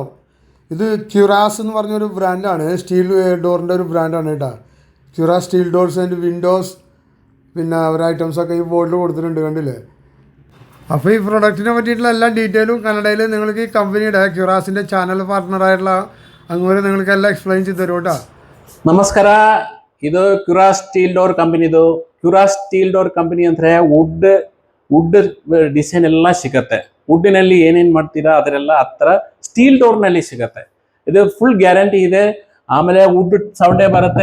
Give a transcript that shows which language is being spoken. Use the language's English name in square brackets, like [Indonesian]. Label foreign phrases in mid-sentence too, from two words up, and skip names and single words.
[Malayalam] ഇത് ക്യുറാസ് എന്ന് പറഞ്ഞൊരു ബ്രാൻഡാണ്, സ്റ്റീൽ ഡോറിൻ്റെ ഒരു ബ്രാൻഡാണ് കേട്ടോ. ക്യുറാസ് സ്റ്റീൽ ഡോർസ് ആൻഡ് വിൻഡോസ്, പിന്നെ അവരുടെ ഐറ്റംസൊക്കെ ഈ ബോർഡിൽ കൊടുത്തിട്ടുണ്ട്, കണ്ടില്ലേ. അപ്പോൾ ഈ പ്രൊഡക്റ്റിനെ പറ്റിയിട്ടുള്ള എല്ലാ ഡീറ്റെയിലും കന്നഡയിൽ നിങ്ങൾക്ക് ഈ കമ്പനിയുടെ ക്യുറാസിൻ്റെ [English] channel partner [Malayalam] അങ്ങനെ നിങ്ങൾക്ക് എല്ലാം എക്സ്പ്ലെയിൻ ചെയ്ത് തരും കേട്ടോ. [Kannada] ನಮಸ್ಕಾರ, ಇದು ಕ್ಯುರಾಸ್ ಸ್ಟೀಲ್ ಡೋರ್ ಕಂಪನಿದು. ಕ್ಯುರಾಸ್ ಸ್ಟೀಲ್ ಡೋರ್ ಕಂಪನಿ ಅಂದ್ರೆ [English] wood design [Kannada] ಎಲ್ಲ ಸಿಗತ್ತೆ. ವುಡ್ಡಿನಲ್ಲಿ ಏನೇನು ಮಾಡ್ತೀರಾ ಅದರೆಲ್ಲ ಹತ್ರ [English] steel door [Kannada] ಸಿಗತ್ತೆ. ಇದು [English] full guarantee [Kannada] ಇದೆ. ಆಮೇಲೆ [English] wood sound [Kannada] ಬರುತ್ತೆ.